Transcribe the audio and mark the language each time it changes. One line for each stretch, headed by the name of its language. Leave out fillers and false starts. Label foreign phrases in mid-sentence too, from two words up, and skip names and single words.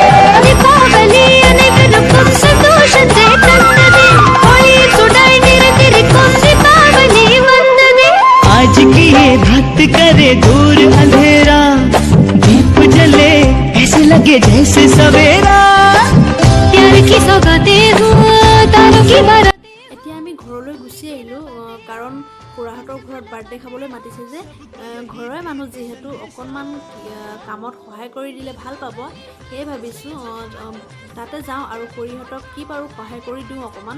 Hindi: दीपावली अनेक रकम संतोष से तंदे, होली सुनाई निरंतर कम दीपावली वंदने। आज की ये रात करे दूर अंधेरा, दीप जले ऐसे लगे जैसे सवेरा। प्यार की सौगातें हो, तारों की बारातें।
Assamese: এতিয়া আমি ঘৰলৈ গুচি আহিলোঁ, কাৰণ খুৰাহঁতৰ ঘৰত বাৰ্থডে খাবলৈ মাতিছে যে। ঘৰৰে মানুহ যিহেতু অকণমান কামত সহায় কৰি দিলে ভাল পাব, সেয়ে ভাবিছোঁ তাতে যাওঁ আৰু খুৰীহঁতক কি পাৰোঁ সহায় কৰি দিওঁ অকণমান।